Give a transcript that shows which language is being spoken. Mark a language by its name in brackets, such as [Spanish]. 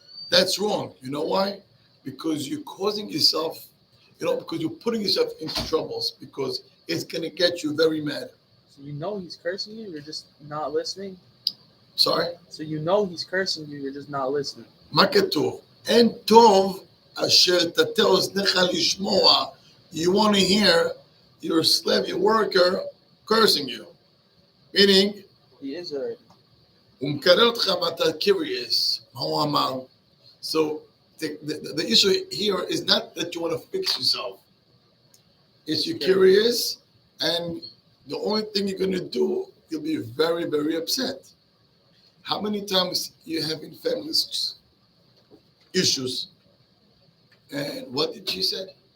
[English] That's wrong. You know why? Because you're causing yourself, because you're putting yourself into troubles, because it's going to get you very mad. So you know he's cursing you, you're just not listening? Sorry? So you know he's cursing you, you're just not listening. [Hebrew] מה כתוב? אין טוב אשר תטה אוזניך לשמוע. [English] You want to hear your slave, your worker, cursing you. Meaning, he is already. [Hebrew] ומקלל אותך ואתה curious. מה הוא אמר? [English] So the issue here is not that you want to fix yourself. It's you're curious, and the only thing you're going to do, you'll be very, very upset. How many times you have in families issues, and what did she say?